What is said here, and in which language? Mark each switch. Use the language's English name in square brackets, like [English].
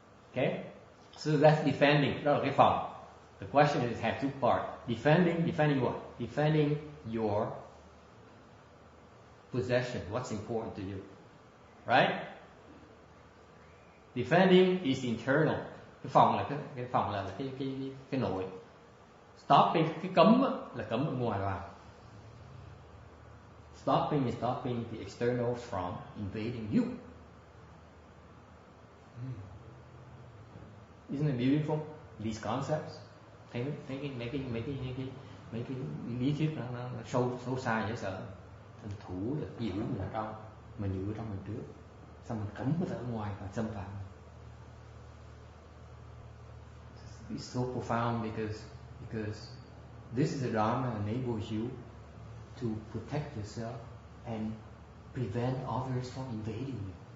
[English] Okay, so that's defending. [Vietnamese] Đó là cái phòng. [English] The question is have two parts. Defending what? Defending your possession. What's important to you, right? Defending is internal. [Vietnamese] Cái phòng là cái phòng là cái nội. Stopping, cái cấm là cấm ở ngoài vào. [English] Stopping is stopping the externals from invading you. Isn't it beautiful? These concepts. [Vietnamese] Thấy mấy cái lý thuyết nó sâu xa dễ sợ. Thành thủ là giữ mình ở trong, mình giữ ở trong mình trước, xong mình cấm cái ở ngoài và xâm phạm. [English] It's so profound because this is a dharma that enables you to protect yourself and prevent others from invading you.